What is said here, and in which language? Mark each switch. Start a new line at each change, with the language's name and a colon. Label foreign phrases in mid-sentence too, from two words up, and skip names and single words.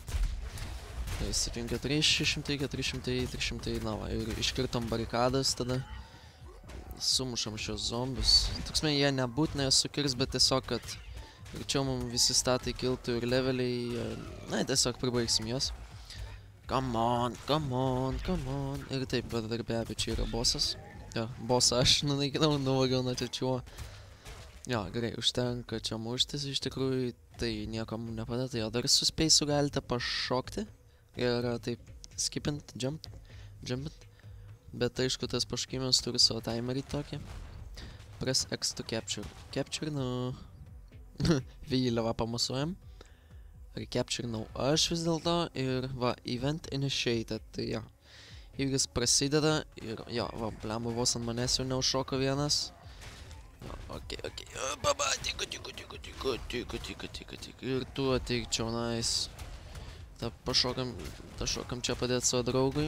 Lithuanian: 700, 600, 400, 300, na va, ir iškirtom barikadas, tada sumušam šios zombius. Toksme, jie nebūtinai sukirs, bet tiesiog, kad greičiau mums visi statai kiltų ir leveliai, na, tiesiog pribaigsim juos.
English: Come on.
Lithuanian: Ir taip, bet dar be abejo, čia yra bossas. Jo, bossą aš nunaikinau, nuvagiau nuo čiuo. Jo, gerai, užtenka čia muštis, iš tikrųjų, tai niekam nepadeda, tai jo, dar su speisu galite pašokti. Ir taip, skipint, jumpint. Bet aišku, tas pašokimas turi savo timerį tokį.
English: Press X to capture. Capture,
Lithuanian: vėliavą pamasuojam. Ar capture aš vis dėlto. Ir va,
English: event initiated,
Lithuanian: tai jo. Įvykis prasideda ir jo, va, blemba, vos ant manęs jau neužšoko vienas. Jo, okei. Baba, tiko. Ir tu ateik čia, nice. Pašokam čia padėti savo draugui.